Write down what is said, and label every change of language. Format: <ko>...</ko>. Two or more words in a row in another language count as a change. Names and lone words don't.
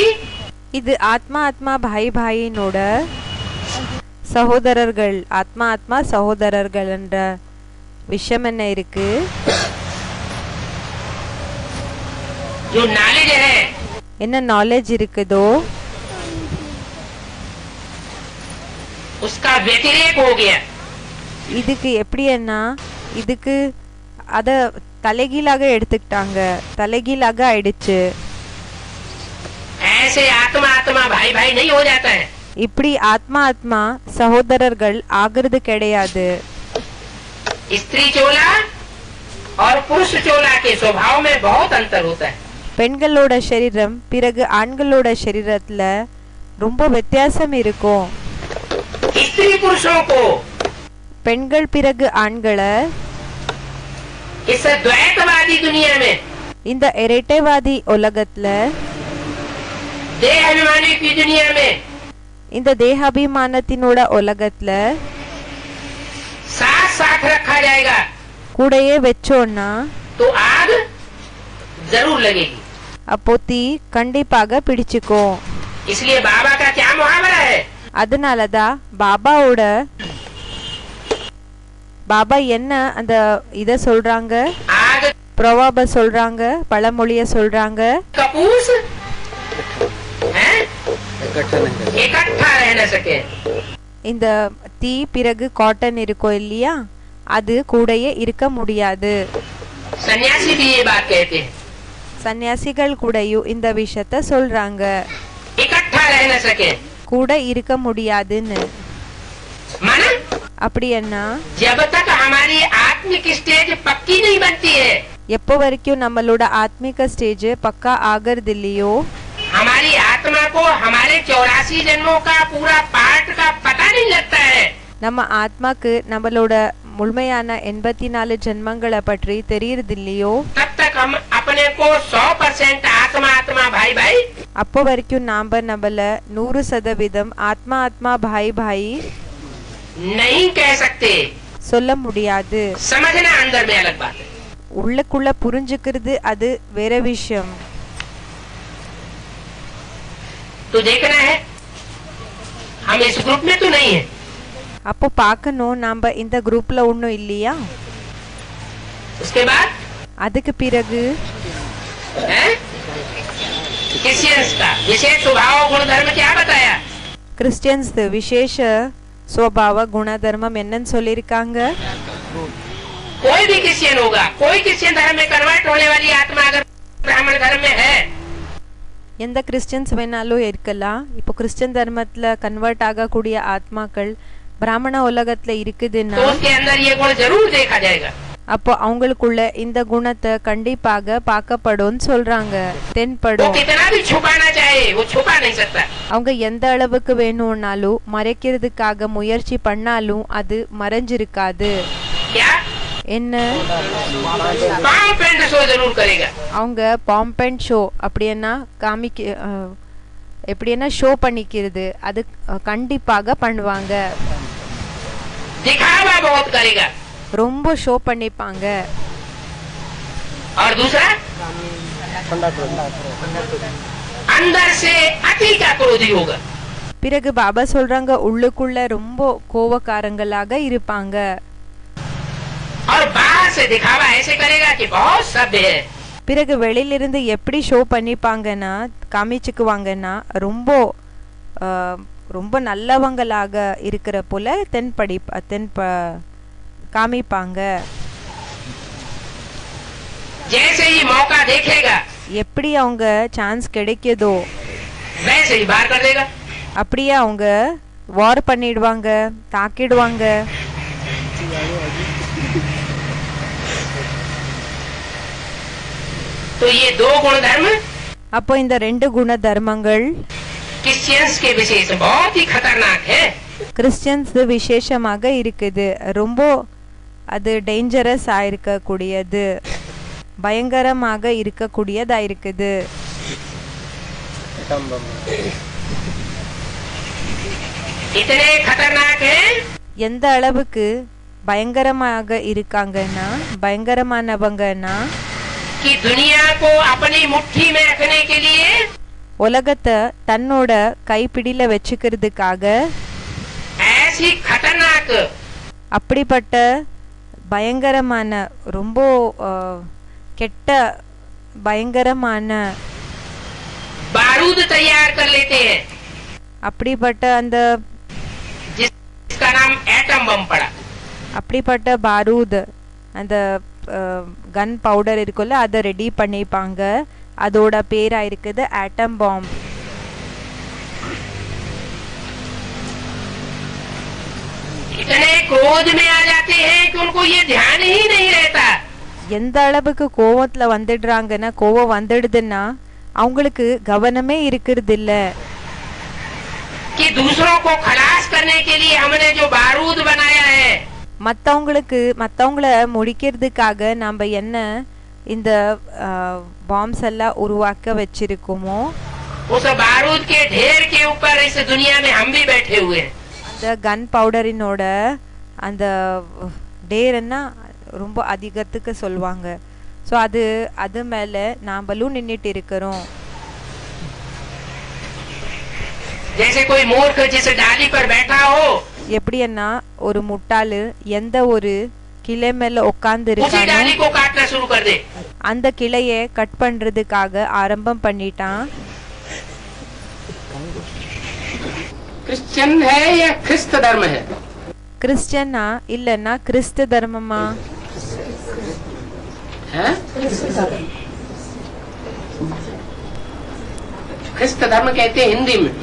<ta>இது ஆத்மா ஆத்மா பாய் பாயினோட சகோதரர்கள், ஆத்மா ஆத்மா சகோதரர்கள் என்ற விஷயம் என்ன இருக்கு?</ta> <hi>जो नॉलेज है,</hi> <ta>என்ன நாலேஜ் இருக்குதோ</ta> <hi>उसका व्यतिरेक हो गया।</hi> <ta>இதுக்கு எப்படின்னா இதுக்கு அத தலைகீழாக எடுத்துக்கிட்டாங்க, தலைகீழாக ஆயிடுச்சு.</ta> <hi>ऐसे आत्मा आत्मा भाई भाई नहीं हो जाता है।</hi> <ta>இப்படி ஆத்மா ஆத்மா சகோதரர்கள் ஆகிறது கிடையாது.</ta> <hi>स्त्री चोला और पुरुष चोला के स्वभाव में बहुत अंतर होता है।</hi> <ta>பெண்களோட சரீரம் பிறகு ஆண்களோட சரீரத்துல ரொம்ப வித்தியாசம் இருக்கும்.</ta> <hi>स्त्री पुरुषों को</hi> <ta>பெண்கள் பிறகு ஆண்களை</ta> <hi>इस द्वैतवादी दुनिया में,</hi> <ta>இந்த இரட்டைவாதி உலகத்துல,</ta> <hi>देह अभिमानी की दुनिया में,</hi> <ta>இந்த தேகாபிமானத்தினோட உலகத்துல</ta> <hi>साथ साथ रखा जाएगा</hi> <ta>கூடையே வச்சோன்னா</ta> <hi>तो आग जरूर लगेगी।</hi> <ta>அப்போ தீ கண்டிப்பாக பிடிச்சுக்கும்.</ta> <hi>इसलिए बाबा का क्या मुहावरा है?</hi> <ta>அதனாலதான் பாபா என்ன அந்த இத சொல்றாங்க,</ta> <hi>आग</hi> <ta>பிரவாப சொல்றாங்க, பழமொழிய சொல்றாங்க.</ta> <hi>कपूस है इकट्ठा रह न सके।</hi> <ta>இந்த தீ பிறகு காட்டன் இருக்கும் இல்லையா, அது கூடயே இருக்க முடியாது.</ta> <hi>सन्यासी भी ये बात कहते हैं,</hi> <ta>சன்னியாசிகள் கூடயும் இந்த விஷயத்த சொல்றாங்க,</ta> <hi>इकट्ठा रह न सके।</hi> <ta>கூட இருக்க முடியாதுன்னு.</ta> <hi>माना</hi> <ta>அப்படி என்ன,</ta> <hi>जब तक हमारी आत्मिक स्टेज पक्की नहीं बनती है,</hi> <ta>எப்போ வரைக்கும் நம்மளோட ஆத்மிக ஸ்டேஜ் பக்கா ஆகிறது இல்லையோ,</ta> <hi>हमारी आत्मा को हमारे 84 जन्मों का पूरा पार्ट का पता नहीं लगता है,</hi> <ta>நம்ம ஆத்மாக்கு நம்மளோட முழுமையான 84 ஜென்மங்களை பற்றி தெரியறது இல்லையோ,</ta> <hi>तब तक हम अपने को 100% आत्मा आत्मा भाई भाई</hi> <ta>அப்போ வரைக்கும் நாம நம்மள 100% ஆத்மா ஆத்மா</ta> <hi>भाई भाई नहीं कह सकते।</hi> <ta>சொல்ல முடியாது.</ta> <hi>समझना अंदर में अलग बात है।</hi> <ta>உள்ளுக்குள்ள புரிஞ்சுக்கிறது அது வேற விஷயம்.</ta> <hi>तो देखना है हम इस ग्रुप में तो नहीं है।</hi> <ta>அப்போ பார்க்கணும் நாம இந்த குரூப்ல ஒன்றும் இல்லையா.</ta> <hi>उसके बाद</hi> <ta>அதுக்கு பிறகு</ta> <hi>क्रिश्चियंस का विशेष स्वभाव गुण धर्म क्या बताया?</hi> <ta>கிறிஸ்டியன்ஸ் விசேஷ</ta> <hi>स्वभाव गुण धर्मம்</hi> <ta>என்னன்னு சொல்லியிருக்காங்க.</ta> <hi>कोई भी क्रिश्चियन होगा, कोई क्रिश्चियन धर्म में कन्वर्ट होने वाली आत्मा अगर ब्राह्मण धर्म में है,</hi> <ta>எந்த கிறிஸ்டியன்ஸ் வேணாலும் இருக்கலாம். இப்போ கிறிஸ்டியன் தர்மத்துல கன்வெர்ட் ஆகக்கூடிய ஆத்மாக்கள் பிராமண உலகத்துல இருக்குதுன்னா</ta> <hi>तो उसके अंदर ये गुण जरूर देखा जाएगा।</hi> <ta>அப்போ அவங்களுக்குள்ள இந்த குணத்தை கண்டிப்பாக பார்க்கப்படும் சொல்றாங்க,</ta> <hi>वो</hi> <ta>தென்படும்.</ta> <hi>कितना भी छुपाना चाहे वो छुपा नहीं सकता।</hi> <ta>அவங்க எந்த அளவுக்கு வேணும்னாலும் மறைக்கிறதுக்காக முயற்சி பண்ணாலும் அது மறைஞ்சிருக்காது.</ta> <hi>क्या</hi> <ta>என்ன,</ta> <hi>पांव पेंट शो जरूर करेगा।</hi> <ta>அவங்க பாம்பெண்ட் ஷோ அப்படின்னா எப்படின்னா ஷோ பண்ணிக்கிறது, அது கண்டிப்பாக பண்ணுவாங்க.</ta> <hi>दिखावा बहुत करेगा।</hi> <ta>ரொம்ப ஷோ பண்ணிப்பாங்க.</ta> <hi>और दूसरा अंदर से अति का क्रोधी होगा।</hi> <ta>பிறகு பாபா சொல்றாங்க உள்ளுக்குள்ள ரொம்ப கோவக்காரங்களாக இருப்பாங்க.</ta> <hi>और बाहर से दिखावा ऐसे करेगा कि बहुत सभ्य है।</hi> <ta>பிறகு வெளியிலிருந்து எப்படி ஷோ பண்ணிப்பாங்கன்னா காமிச்சுக்குவாங்கன்னா ரொம்ப ரொம்ப நல்லவங்களாக இருக்கிற போல காமிப்பாங்க.</ta> <hi>जैसे ही मौका देखेगा</hi> <ta>எப்படி அவங்க சான்ஸ் கிடைக்குதோ</ta> <hi>वैसे ही बाहर कर देगा।</hi> <ta>அப்படியே அவங்க வார் பண்ணிடுவாங்க, தாக்கிடுவாங்க.</ta> <hi>तो ये दो गुण धर्म</hi> <ta>அப்போ இந்த ரெண்டு குண தர்மங்கள்</ta> <hi>क्रिश्चियंस के विशेष बहुत ही खतरनाक है।</hi> <ta>கிறிஸ்டியன்ஸ் விசேஷமாக இருக்குது, ரொம்ப அது டேஞ்சரஸ் ஆயிருக்கக்கூடியது, பயங்கரமாக இருக்கக்கூடியதா இருக்குது.</ta> <hi>इतने खतरनाक है</hi> <ta>எந்த அளவுக்கு பயங்கரமாக இருக்காங்கன்னா, பயங்கரமானவங்கன்னா</ta> <hi>कि दुनिया को अपनी मुट्ठी में रखने के लिए</hi> <ta>உலகத்தை தன்னோட கைப்பிடியில வச்சுக்கிறதுக்காக</ta> <hi>ऐसी खतरनाक</hi> <ta>அப்படிப்பட்ட பயங்கரமான ரொம்ப கெட்ட பயங்கரமான</ta> <hi>बारूद तैयार कर लेते हैं</hi> <ta>அப்படிப்பட்ட அந்த</ta> <hi>जिसका नाम एटम बम पड़ा.</hi> <ta>அப்படிப்பட்ட பாரூத் அந்த கன் பவுடர் இருக்குல்ல, அதை ரெடி பண்ணிப்பாங்க. அதோட பேரா இருக்குது ஆட்டம் பாம்.</ta> <hi>इतने क्रोध में आ जाते हैं कि उनको ये ध्यान ही नहीं रहता.</hi> <ta>எந்த அளவுக்கு கோவத்துல வந்துடுறாங்கன்னா, கோவம் வந்துடுதுன்னா அவங்களுக்கு கவனமே இருக்கிறது இல்ல.</ta> <hi>कि दूसरों को खलास करने के लिए हमने जो बारूद बनाया है,</hi> <ta>மத்தவங்கள முடிக்கிறதுக்காக நாம என்ன இந்த பாம்ஸ் எல்லாம் உருவாக்க வச்சிருக்கோமோ,</ta> <hi>उस बारूद के ढेर के ऊपर इस दुनिया में हम भी बैठे हुए हैं.</hi> <ta>அந்த கன் பவுடரினோட அந்த டேர்னா ரொம்ப அதிகத்துக்கு சொல்லுவாங்க. ஸோ அது மேலே நாமளும் நின்றுட்டு இருக்கிறோம்.</ta> <hi>जैसे कोई मूर्ख जिस डाली पर बैठा हो,</hi> <ta>எப்படின்னா ஒரு முட்டாளு எந்த ஒரு கிளை மேல உட்கார்ந்து</ta> <hi>उसी डाली</hi> <ta>இருக்கானோ</ta> <hi>को काटना शुरू कर दे.</hi> <ta>அந்த கிளையை கட் பண்றதுக்காக ஆரம்பம் பண்ணிட்டான்.</ta> <hi>क्रिश्चियन है या ख्रिस्त धर्म है?</hi> <ta>கிறிஸ்டியனா இல்லன்னா கிறிஸ்து தர்மமா?</ta> <hi>हैं? ख्रिस्त धर्म कहते हैं हिंदी में,</hi>